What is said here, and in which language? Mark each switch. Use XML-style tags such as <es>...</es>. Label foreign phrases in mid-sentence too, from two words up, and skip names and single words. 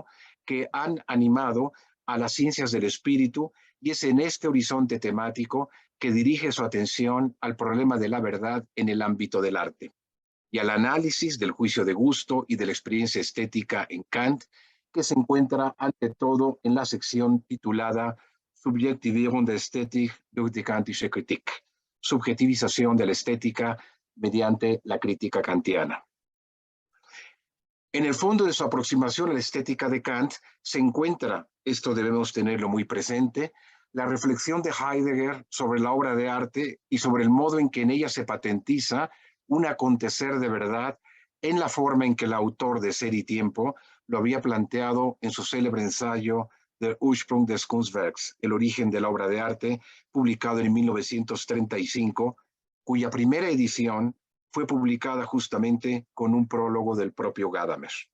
<es>que han animado a las ciencias del espíritu, y es en este horizonte temático que dirige su atención al problema de la verdad en el ámbito del arte y al análisis del juicio de gusto y de la experiencia estética en Kant, que se encuentra ante todo en la sección titulada Subjektivierung der Ästhetik durch die kantische Kritik, subjetivización de la estética mediante la crítica kantiana. En el fondo de su aproximación a la estética de Kant se encuentra, esto debemos tenerlo muy presente, la reflexión de Heidegger sobre la obra de arte y sobre el modo en que en ella se patentiza un acontecer de verdad en la forma en que el autor de Ser y Tiempo lo había planteado en su célebre ensayo Der Ursprung des Kunstwerks, el origen de la obra de arte, publicado en 1935, cuya primera edición fue publicada justamente con un prólogo del propio Gadamer.</es>